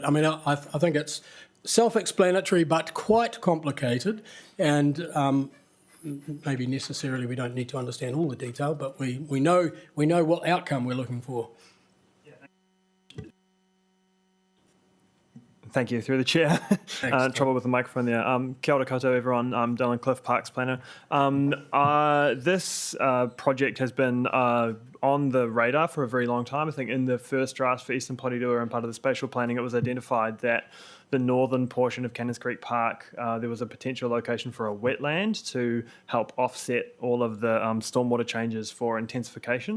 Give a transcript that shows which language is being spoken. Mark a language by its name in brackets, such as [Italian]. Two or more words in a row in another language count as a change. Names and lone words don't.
[English] I mean, I think it's self-explanatory but quite complicated, and maybe necessarily we don't need to understand all the detail, but we know what outcome we're looking for. Thank you, through the chair. Trouble with the microphone there. [Māori] Kia ora koutou, [English] everyone. I'm Dylan Cliff, Parks Planner. This project has been on the radar for a very long time. I think in the first draft for Eastern Porirua and part of the spatial planning, it was identified that the northern portion of Cannons Creek Park, there was a potential location for a wetland to help offset all of the stormwater changes for intensification.